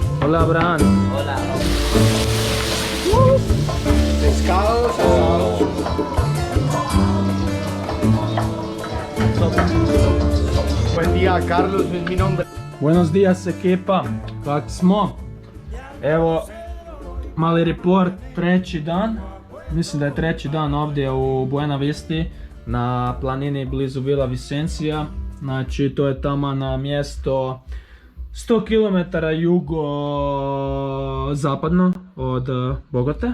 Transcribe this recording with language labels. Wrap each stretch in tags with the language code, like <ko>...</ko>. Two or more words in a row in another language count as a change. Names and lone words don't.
<es>Hola, Abraham. Hola. Pescados asados. Buen día, Carlos, es mi nombre. Buenos días,</es> <hr>ekipa. Kak smo? Evo, mali report, treći dan. Mislim da je treći dan ovdje u Buena Visti na planini blizu Vila Vicencija. Znači, to je tamo na mjesto 100 km jugo-zapadno od Bogote.</hr>